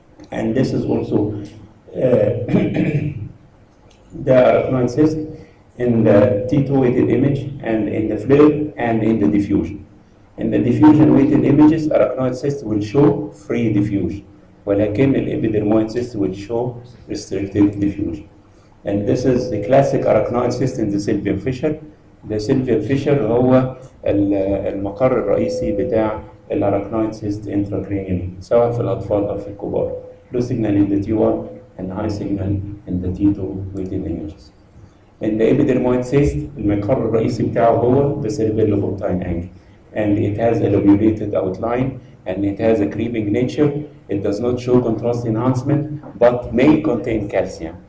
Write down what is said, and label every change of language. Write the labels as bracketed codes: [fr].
[en] And this is also the arachnoid cyst in the T2 weighted image and in the flare and in the diffusion. In the diffusion weighted images, arachnoid cyst will show free diffusion, [ar] ولكن الإبيدرمويد [en] cyst will show restricted diffusion. And this is the classic arachnoid cyst in the sylvian fissure. [ar] The sylvian fissure هو المقر الرئيسي بتاع الارachnoid cyst intracranially سواء في الأطفال أو في الكبار. [en] Low signal in the T1 and high signal in the T2 weighted images. In the epidermoid cyst, [ar] المقر الرئيسي بتاعه هو [en] the cerebellopontine angle. And it has a lobulated outline and it has a creeping nature. It does not show contrast enhancement but may contain calcium.